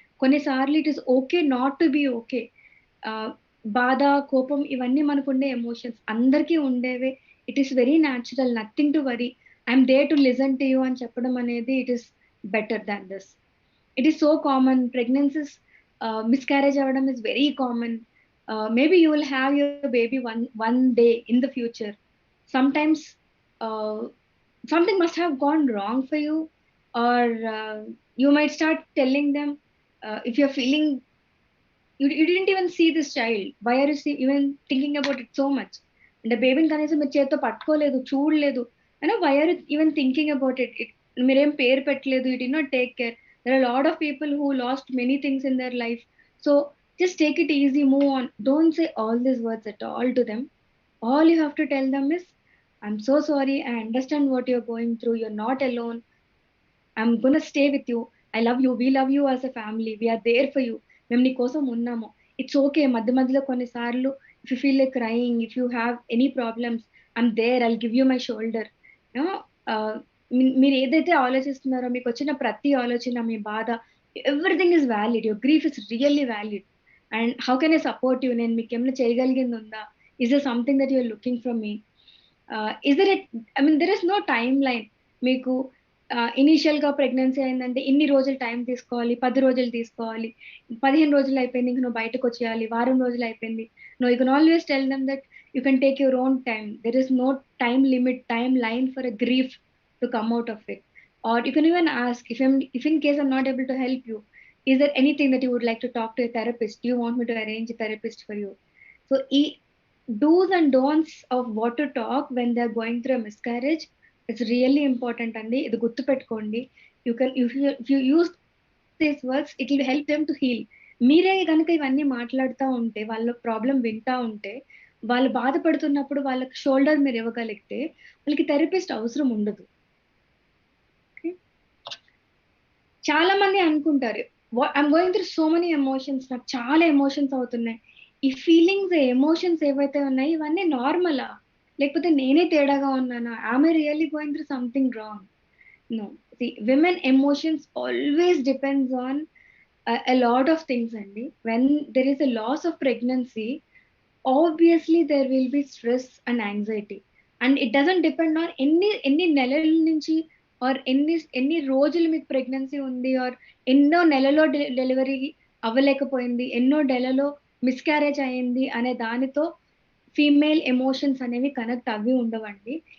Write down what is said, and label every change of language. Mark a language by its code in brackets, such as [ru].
[te] కొన్నిసార్లు [en] It is okay not to be okay. [te] ఆహ్, బాధ, కోపం ఇవన్నీ మనకుండే ఎమోషన్స్. అందరికీ ఉండేవే. [en] It is very natural. Nothing to worry. I'm there to listen to you అని చెప్పడం అనేది it is better than this. It is so common. Pregnancies miscarriage అవ్వడం is very common. Maybe you will have your baby one day in the future. Sometimes uh, something must have gone wrong for you, or you might start telling them if you're feeling you didn't even see this child. Why are you even thinking about it so much? And the baby [te] కనీసం మీరు చేత్తో పట్టుకోలేదు, చూడలేదు. [en] Why are you even thinking about it? [te] మీరేం పేరు పెట్టలేదు. [en] You did not take care. There are a lot of people who lost many things in their life. So just take it easy, move on. Don't say all these words at all to them. All you have to tell them is, I'm so sorry. I understand what you're going through. You're not alone. I'm gonna stay with you. I love you. We love you as a family. We are there for you. [te] మేము నీ కోసం ఉన్నాము. [en] It's okay. [te] మధ్య మధ్యలో కొన్నిసార్లు [en] If you feel like crying, if you have any problems, I'm there. I'll give you my shoulder. [te] మీరు ఏదైతే ఆలోచిస్తున్నారో, మీకు వచ్చిన ప్రతి ఆలోచన, మీ బాధ, [en] Everything is valid. Your grief is really valid. And how can I support you? [te] నేను మీకు ఏమైనా చేయగలిగింది ఉందా? [en] Is there something that you're looking from me? Is there a I mean there is no timeline. [te] మీకు ఇనీషియల్‌గా pregnancy అయిందంటే ఇన్ని రోజులు టైం తీసుకోవాలి, 10 రోజులు తీసుకోవాలి, 15 రోజులు అయిపోయింది. ఇంక నువ్వు బయటకొచ్చేయాలి, వారం రోజులు అయిపోయింది. [en] No, you can always tell them that you can take your own time. There is no time limit, timeline for a grief to come out of it. Or you can even ask, if in case I'm not able to help you, is there anything that you would like to talk to a therapist? Do you want me to arrange a therapist for you? So do's and don'ts of what to talk when they're going through a miscarriage, it's really important అండి. [te] ఇది గుర్తుపెట్టుకోండి. [en] If you use these words it will help them to heal. [te] మీరే గనుక ఇవన్నీ మాట్లాడుతా ఉంటే, వాళ్ళ problem వింటా ఉంటే, వాళ్ళు బాధపడుతున్నప్పుడు వాళ్ళకి షోల్డర్ మీరు ఇవ్వగలిగితే, వాళ్ళకి థెరపిస్ట్ అవసరం ఉండదు. ఓకే. చాలా మంది అనుకుంటారు, [en] I'm going through so many emotions. [te] నాకు చాలా ఎమోషన్స్ అవుతున్నాయి. ఈ ఫీలింగ్స్, ఎమోషన్స్ ఏవైతే ఉన్నాయో ఇవన్నీ నార్మలా? లేకపోతే నేనే తేడాగా ఉన్నానా? [en] Am I really going through something wrong? No. See, women emotions always depends on a lot of things అండి. When there is a loss of pregnancy, obviously there will be stress and anxiety. And it doesn't depend on [te] ఎన్ని నెలల నుంచి, are ఎన్ని రోజులు మీకు pregnancy ఉంది, are ఎన్నో నెలలో డెలివరీ అవ్వలేకపోయింది, ఎన్నో నెలలో మిస్‌క్యారేజ్ అయింది అనే దానితో ఫీమేల్ ఎమోషన్స్ అనేవి కనెక్ట్ అవ్వి ఉండవండి.